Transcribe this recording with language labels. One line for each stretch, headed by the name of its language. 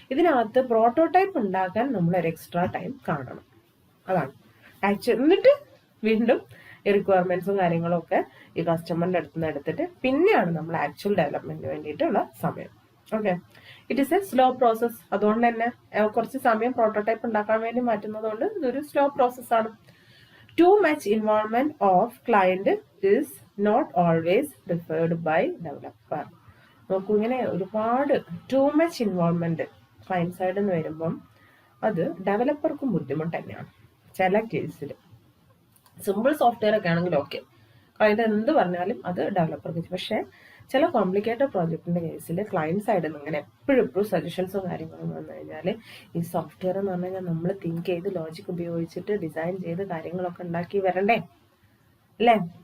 Malayalam: ഇതിനകത്ത് പ്രോട്ടോടൈപ്പ് ഉണ്ടാക്കാൻ നമ്മളൊരു എക്സ്ട്രാ ടൈം കാണണം. അതാണ് ആക്ച്വലി. എന്നിട്ട് വീണ്ടും ഈ റിക്വയർമെന്റ്സും കാര്യങ്ങളും ഒക്കെ ഈ കസ്റ്റമറിന്റെ അടുത്ത് നിന്ന് എടുത്തിട്ട് പിന്നെയാണ് നമ്മൾ ആക്ച്വൽ ഡെവലപ്മെന്റിന് വേണ്ടിയിട്ടുള്ള സമയം. Okay,
English: It is a slow process.
Malayalam: അതുകൊണ്ട് തന്നെ കുറച്ച് സമയം പ്രോട്ടോടൈപ്പ് ഉണ്ടാക്കാൻ വേണ്ടി മാറ്റുന്നത് കൊണ്ട് ഇതൊരു സ്ലോ പ്രോസസ്സാണ്.
English: Too much involvement of client is not always preferred by developer.
Malayalam: നോക്കൂ, ഇങ്ങനെ ഒരുപാട്
English: too much involvement
Malayalam: ക്ലയന്റ് സൈഡിൽ നിന്ന് വരുമ്പം അത് ഡെവലപ്പർക്കും ബുദ്ധിമുട്ട് തന്നെയാണ്. ചില കേസിൽ സിമ്പിൾ സോഫ്റ്റ്വെയർ ഒക്കെ ആണെങ്കിൽ ഓക്കെ, ക്ലയന്റ് എന്ത് പറഞ്ഞാലും അത് ഡെവലപ്പർക്ക്. പക്ഷെ ചില കോംപ്ലിക്കേറ്റഡ് പ്രോജക്റ്റിന്റെ കേസിൽ ക്ലയന്റ് സൈഡിൽ നിന്ന് ഇങ്ങനെ എപ്പോഴും സജഷൻസും കാര്യങ്ങളും വന്നു കഴിഞ്ഞാൽ ഈ സോഫ്റ്റ്വെയർ എന്ന് പറഞ്ഞു കഴിഞ്ഞാൽ നമ്മൾ തിങ്ക് ചെയ്ത് ലോജിക് ഉപയോഗിച്ചിട്ട് ഡിസൈൻ ചെയ്ത് കാര്യങ്ങളൊക്കെ ഉണ്ടാക്കി വരണ്ടേ അല്ലേ?